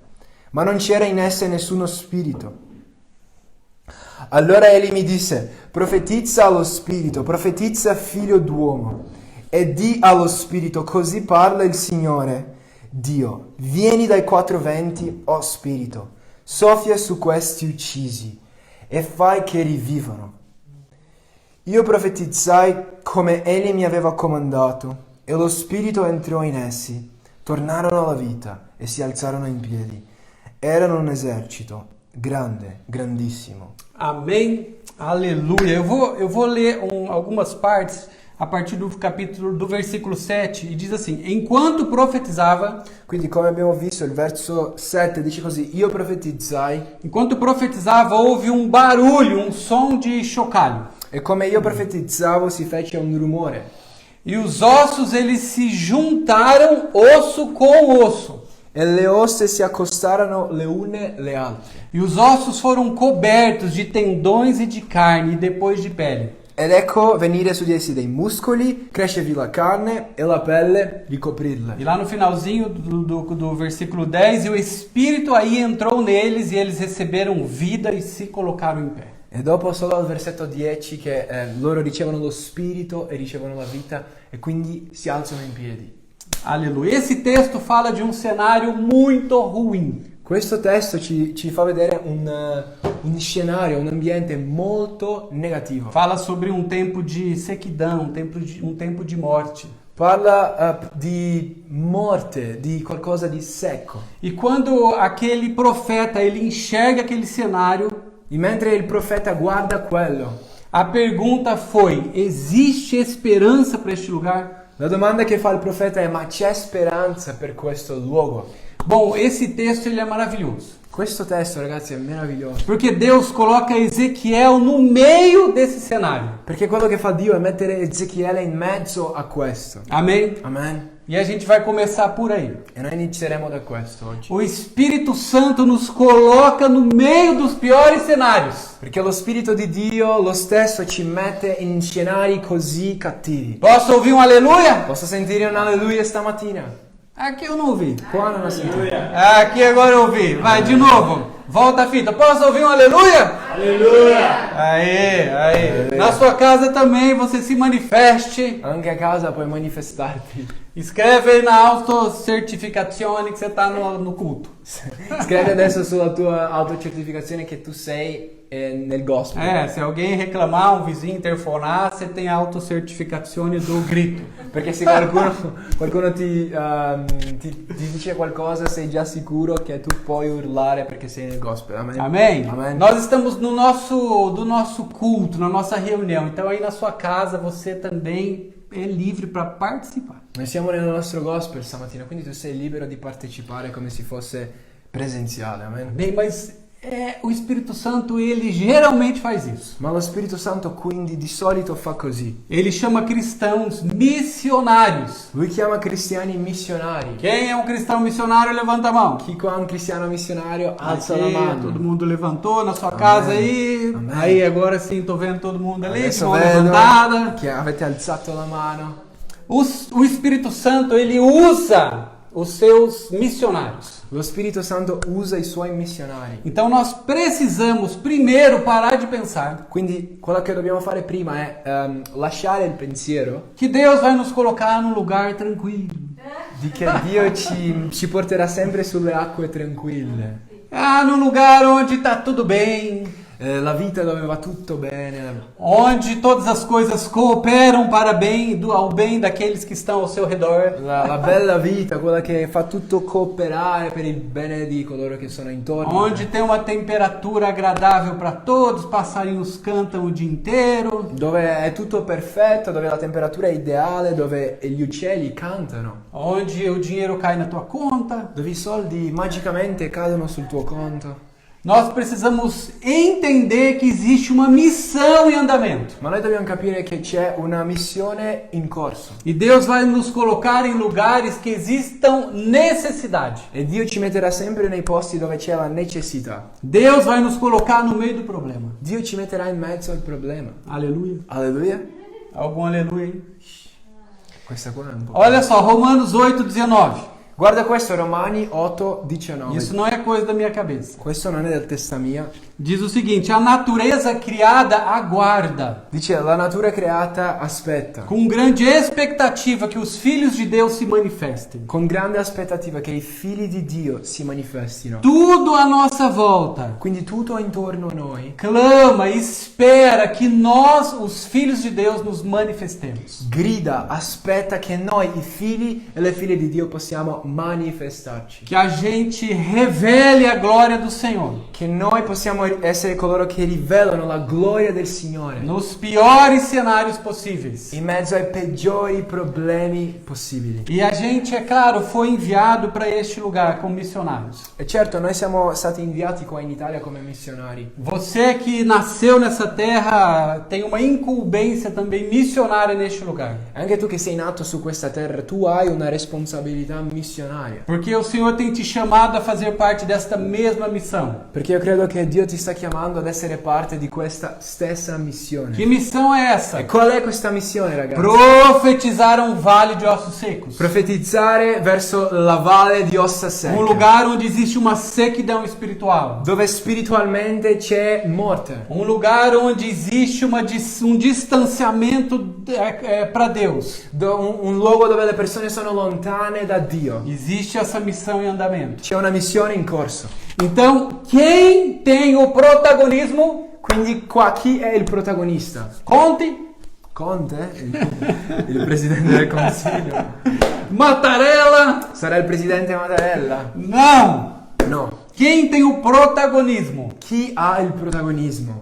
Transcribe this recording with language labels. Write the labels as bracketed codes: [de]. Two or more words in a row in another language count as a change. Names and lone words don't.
[it] Ma non c'era in esse nessuno spirito. Allora egli mi disse: profetizza allo spirito, profetizza figlio d'uomo, e di allo spirito, così parla il Signore Dio, vieni dai quattro venti, o spirito, soffia su questi uccisi e fai che rivivano. Io profetizzai come egli mi aveva comandato, e lo spirito entrò in essi, tornarono alla vita e si alzarono in piedi. Erano un esercito grande, grandissimo. [pt] Amém. Aleluia. Eu vou ler algumas partes a partir do versículo 7 e diz assim: enquanto profetizava, [it] Quindi, come abbiamo visto, il verso 7 dice così: io profetizzai, [pt] enquanto profetizava houve um barulho, um som de chocalho. [it] e come io profetizzavo si fece un rumore, [pt] E os ossos eles se juntaram osso com osso. [it] e le ossa si accostarono le une le altre. [pt] E os ossos foram cobertos de tendões e de carne e depois de pele. [it] Ed ecco venire su di essi dei muscoli, crescervi la carne e la pelle ricoprirle. [pt] E lá no finalzinho do versículo 10, e o Espírito aí entrou neles e eles receberam vida e se colocaram em pé. [it] E dopo solo al versetto 10 che loro ricevono lo spirito e ricevono la vita e quindi si alzano in piedi. [pt] Aleluia. Esse texto fala de um cenário muito ruim. [it] Questo testo ci fa vedere un scenario, un ambiente molto negativo. [pt] Fala sobre um tempo de sequidão, um tempo de morte. [it] Parla di morte, di qualcosa di secco. [pt] E quando aquele profeta ele enxerga aquele cenário, [it] E mentre il profeta guarda quello, [pt] a pergunta foi: existe esperança para este lugar? [it] la domanda che fa il profeta è: ma c'è speranza per questo luogo? [pt] Bom, esse texto ele é maravilhoso. [it] Questo testo, ragazzi, è meraviglioso. [pt] Porque Deus coloca Ezequiel no meio desse cenário. [it] Perché quello che fa Dio è mettere Ezechiele in mezzo a questo. [pt] Amém? [it] Amen. [pt] E a gente vai começar por aí. [it] E noi inizieremo da questo oggi. [pt] O Espírito Santo nos coloca no meio dos piores cenários. [it] Perché lo Spirito di Dio lo stesso ci mette in scenari così cattivi. [pt] Posso ouvir um aleluia? [it] Posso sentire un alleluia stamattina? [pt] Aqui eu não ouvi. [it] Qua non ho sentito. [pt] Aqui agora eu ouvi. Vai de novo. Volta a fita. Posso ouvir um aleluia? Aleluia! Aê. Na sua casa também você se manifeste. [it] Anche a casa puoi manifestarti. [pt] Escreve aí na autocertificazione que você está no culto. [it] Scrivi adesso sulla tua autocertificazione che tu sei nel gospel. [pt] Se alguém reclamar, um vizinho interfonar, você tem a autocertificazione do grito. [it] Perché se qualcuno ti dice qualcosa, sei già sicuro che tu puoi urlare perché sei nel gospel. Amen. [pt] Amém? [it] Amen. [pt] Nós estamos do nosso culto, na nossa reunião. Então aí na sua casa você também é livre para participar. [it] Noi siamo nel nostro gospel stamattina, quindi tu sei libero di partecipare come se fosse presenziale. Amen. [pt] Bem, mas o Espírito Santo, ele geralmente faz isso. [it] Ma lo Spirito Santo quindi di solito fa così. [pt] Ele chama cristãos missionários. [it] Lui chiama cristiani missionari. [pt] Quem é um cristão missionário, levanta a mão. [it] Chi qua è un cristiano missionario alza [pt] Aqui, [it] la mano. [pt] todo mundo levantou na sua casa aí. Amém. Aí agora sim, tô vendo todo mundo ali, de [it] Adesso [pt] mão [it] vedo [pt] levantada. [it] che avete alzato la mano. [pt] O Espírito Santo, ele usa os seus missionários. [it] Lo Spirito Santo usa i suoi missionari. [pt] Então nós precisamos primeiro parar de pensar [it] Quindi quello che dobbiamo fare prima è lasciare il pensiero [pt] que Deus vai nos colocar num lugar tranquilo. [it] di che Dio ci porterà sempre sulle acque tranquille. [pt] Num lugar onde tá tudo bem, [it] La vita dove va tutto bene, [pt] onde todas as coisas cooperam para ao bem daqueles que estão ao seu redor. [it] la bella vita, quella che fa tutto cooperare per il bene di coloro che sono intorno. [pt] Onde tem uma temperatura agradável para todos, passarinhos cantam o dia inteiro. [it] Dove è tutto perfetto, dove la temperatura è ideale, dove gli uccelli cantano, [pt] Onde o dinheiro cai na tua conta. [it] dove i soldi magicamente cadono sul tuo conto. [pt] Nós precisamos entender que existe uma missão em andamento. [it] Ma noi dobbiamo capire che c'è una missione in corso. [pt] E Deus vai nos colocar em lugares que existam necessidade. [it] E Dio ci metterà sempre nei posti dove c'è la necessità. [pt] Deus vai nos colocar no meio do problema. [it] Dio ci metterà in mezzo al problema. [pt] Aleluia. [it] Alleluia. [pt] Algum aleluia aí? [it] Questa qua è un po'. [pt] Olha só, Romanos 8:19. [it] Guarda questo, Romani 8:19. [pt] Isso não é coisa da minha cabeça. [it] Questo non è del testa mia. [pt] Diz o seguinte: a natureza criada aguarda, [it] Dice, la natura creata aspetta, [pt] com grande expectativa que os filhos de Deus se manifestem. [it] con grande aspettativa che i figli di Dio si manifestino. [pt] Tudo à nossa volta [it] Quindi tutto intorno a noi [pt] clama e espera que nós, os filhos de Deus, nos manifestemos. [it] grida, aspetta che noi, i figli e le figlie di Dio, possiamo manifestarci. [pt] Que a gente revele a glória do Senhor [it] Che noi possiamo essere coloro che rivelano la gloria del Signore [pt] nos piores cenários possíveis. [it] in mezzo ai peggiori problemi possibili. [pt] E a gente, é claro, foi enviado para este lugar como missionários. [it] E certo, noi siamo stati inviati qua in Italia come missionari. [pt] Você que nasceu nessa terra tem uma incumbência também missionária neste lugar. [it] Anche tu che sei nato su questa terra, tu hai una responsabilità missionaria. [pt] Porque o Senhor tem te chamado a fazer parte desta mesma missão. [it] Perché io credo che Dio ti sta chiamando ad essere parte di questa stessa missione. [pt] Que missão é essa? [it] E qual è questa missione, ragazzi? [pt] Profetizar um vale de ossos secos. [it] Profetizzare verso la valle di ossa secche. [pt] Um lugar onde existe uma sequidão espiritual. [it] Dove spiritualmente c'è morte. [pt] Um lugar onde existe um distanciamento para Deus. [it] Un luogo dove le persone sono lontane da Dio. [pt] Existe essa missão em andamento. [it] C'è una missione in corso. [pt] Então, quem tem o protagonismo? [it] Quindi qua chi è il protagonista? [pt] Conte. [it] Conte? Il presidente del consiglio? Mattarella? Sarà il presidente Mattarella? [pt] Não. [it] No. [pt] Quem tem o protagonismo? [it] Chi ha il protagonismo?